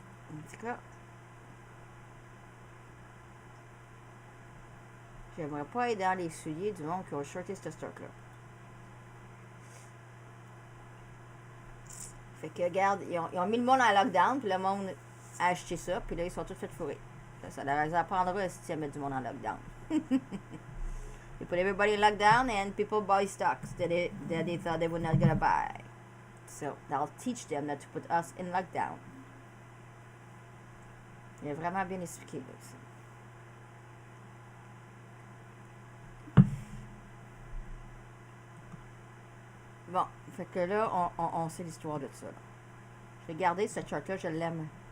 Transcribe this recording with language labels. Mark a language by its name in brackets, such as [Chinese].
[French] En tout cas, j'aimerais pas être dans les souliers du monde qui a shorté ce stock-là. Fait que, regarde, ils ont mis le monde en lockdown, puis le monde a acheté ça, puis là, ils sont tous fait fourrer. Là, ça leur apprendra si tu mettre du monde en lockdown. [English] You put everybody in lockdown and people buy stocks that they thought they were not gonna buy. So, that'll teach them not to put us in lockdown. [French] Il a vraiment bien expliqué, là, aussi. Bon, fait que là, on sait l'histoire de ça. Là. Je vais garder ce chart-là, je l'aime.